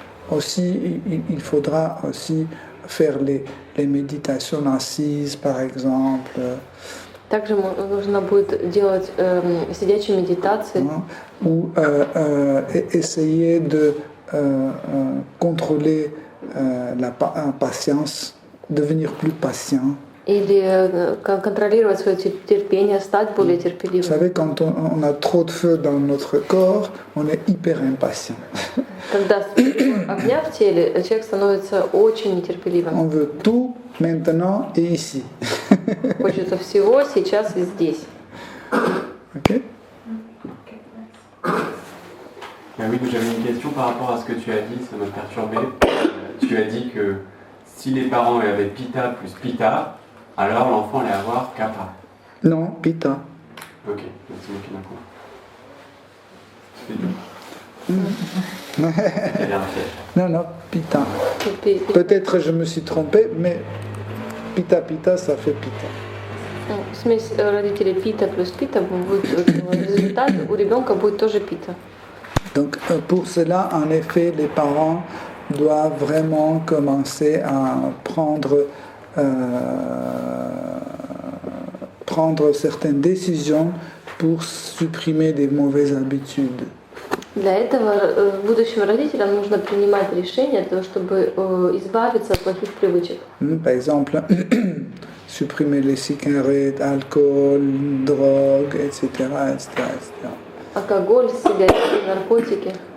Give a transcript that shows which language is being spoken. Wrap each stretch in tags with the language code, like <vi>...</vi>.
<fr>Aussi, il faudra aussi faire les méditations assises, par exemple,</fr> <ru>Также нужно будет делать сидячие méditation.</ru> <fr>Ou essayer de contrôler la patience, devenir plus patient.</fr> <ru>Или контролировать свое терпение, стать более</ru> <fr>Vous</fr> <ru>терпеливым.</ru> <fr>savez, quand on a trop de feu dans notre corps, on est hyper impatient.</fr> <ru>Когда огня в теле, человек становится очень нетерпеливым.</ru> <fr>On veut tout maintenant et ici.</fr> <ru>Хочется всего сейчас и здесь.</ru> <fr>Ok? Oui, j'avais une question par rapport à ce que tu as dit, ça m'a perturbé. Tu as dit que si les parents avaient Pitta plus Pitta, alors l'enfant allait avoir Kappa. Non, Pitta. Ok, donc c'est moi qui d'accord. C'est bien fait. Non, non, Pitta. Peut-être je me suis trompé, mais Pitta, ça fait Pitta.</fr> <ru>Смесь родителей пита плюс пита будет результат, у ребенка будет тоже пита.</ru> <fr>Donc pour cela, en effet, les parents doivent vraiment commencer à prendre certaines décisions pour supprimer des mauvaises habitudes.</fr> <ru>Для этого будущим родителям нужно принимать решения для того, чтобы избавиться от плохих привычек.</ru> <fr>Par exemple, supprimer les cigarettes, alcool, drogue, etc., etc., etc.</fr> <ru>Алкоголь, сигареты, наркотики,</ru>